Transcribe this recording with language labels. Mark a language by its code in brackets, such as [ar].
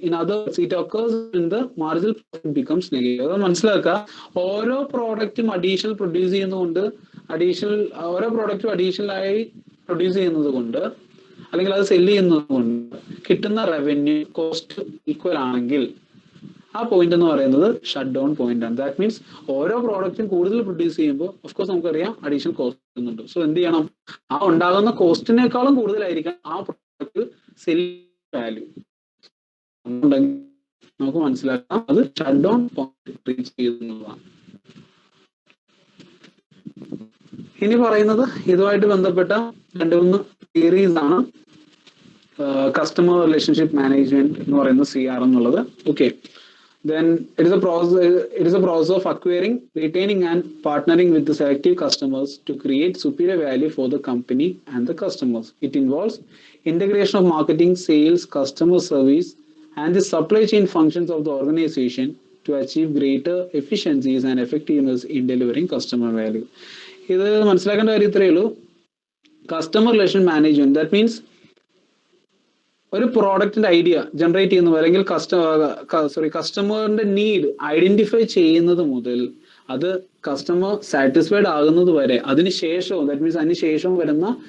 [en] In other words, it occurs when the marginal profit becomes negative. [ml] അത് മനസ്സിലാക്കുക. ഓരോ പ്രോഡക്റ്റും additional produce ചെയ്യുന്നതുകൊണ്ട് ഓരോ പ്രോഡക്റ്റും അഡീഷണൽ ആയി പ്രൊഡ്യൂസ് ചെയ്യുന്നത് കൊണ്ട് അല്ലെങ്കിൽ അത് സെല് ചെയ്യുന്നത് കൊണ്ട് കിട്ടുന്ന റവന്യൂ കോസ്റ്റ് ഈക്വൽ ആണെങ്കിൽ ആ പോയിന്റ് എന്ന് പറയുന്നത് ഷട്ട് ഡൗൺ പോയിന്റ് ആണ്. [en] that means [ml] ഓരോ പ്രോഡക്റ്റും കൂടുതൽ പ്രൊഡ്യൂസ് ചെയ്യുമ്പോൾ ഓഫ്കോഴ്സ് നമുക്കറിയാം അഡീഷണൽ കോസ്റ്റ് വരുന്നുണ്ട്. സോ എന്ത് ചെയ്യണം, ആ ഉണ്ടാകുന്ന കോസ്റ്റിനേക്കാളും കൂടുതലായിരിക്കണം ആ പ്രോഡക്റ്റ് സെൽ വാല്യൂ ഉണ്ടെങ്കിൽ നമുക്ക് മനസ്സിലാക്കാം അത് ഷട്ട് ഡൗൺ പോയിന്റ് റീച്ച് ചെയ്യുന്നതാണ്. ഇനി പറയുന്നത് ഇതുമായിട്ട് ബന്ധപ്പെട്ട 2-3 തിയറീസ് ആണ്. കസ്റ്റമർ റിലേഷൻഷിപ്പ് മാനേജ്മെന്റ് എന്ന് പറയുന്ന CR എന്നുള്ളത്. [en] Okay, then it is a process of acquiring, retaining and partnering with the selective customers to create superior value for the company and the customers. It involves integration of marketing, sales, customer service and the supply chain functions of the organization to achieve greater efficiencies and effectiveness in delivering customer value. [ml] ഇത് മനസ്സിലാക്കേണ്ട കാര്യം ഇത്രയേ ഉള്ളൂ. Customer relation management [en] that means [ml] ഒരു പ്രോഡക്റ്റിന്റെ idea generate ചെയ്യുന്നത് അല്ലെങ്കിൽ കസ്റ്റമറിന്റെ need identify ചെയ്യുന്നത് മുതൽ അത് കസ്റ്റമർ സാറ്റിസ്ഫൈഡ് ആകുന്നത് വരെ, അതിനുശേഷവും ദാറ്റ് മീൻസ് അതിനുശേഷം വരുന്ന